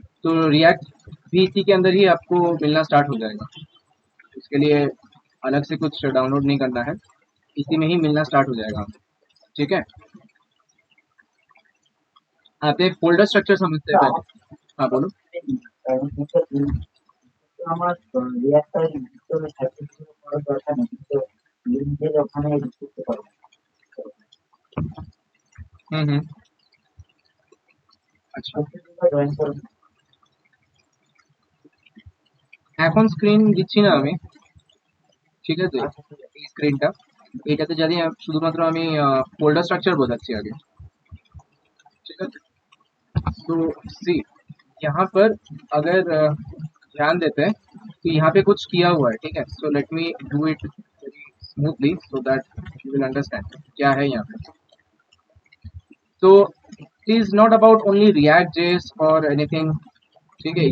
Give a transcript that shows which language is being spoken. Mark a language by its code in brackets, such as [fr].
[hi] तो रिएक्ट भी इसी के अंदर ही आपको मिलना स्टार्ट हो जाएगा। इसके लिए अलग से कुछ डाउनलोड नहीं करना है, इसी में ही मिलना स्टार्ट हो जाएगा। ठीक है, आप एक फोल्डर स्ट्रक्चर समझते हैं पहले। हाँ बोलो। [bn] আমার রিয়াক্টর ভিতরে সার্টিফিকেট করার দরকার নেই, কিন্তু লিঙ্কের ওখানে করতে পারবো। আচ্ছা, জয়েন করবো। এখন স্ক্রিন দিচ্ছি না আমি, ঠিক আছে? এই স্ক্রিনটা, এটাতে যদি শুধুমাত্র আমি ফোল্ডার স্ট্রাকচার বোঝাচ্ছি আগে, [hi] ठीक है? तो सी, यहाँ पर अगर ध्यान देते हैं तो यहाँ पे कुछ किया हुआ है, ठीक है? [en] so let me do it smoothly so that you will understand [hi] क्या है यहाँ पे। [en] तो it is not about only React JS और anything, [hi] ठीक है?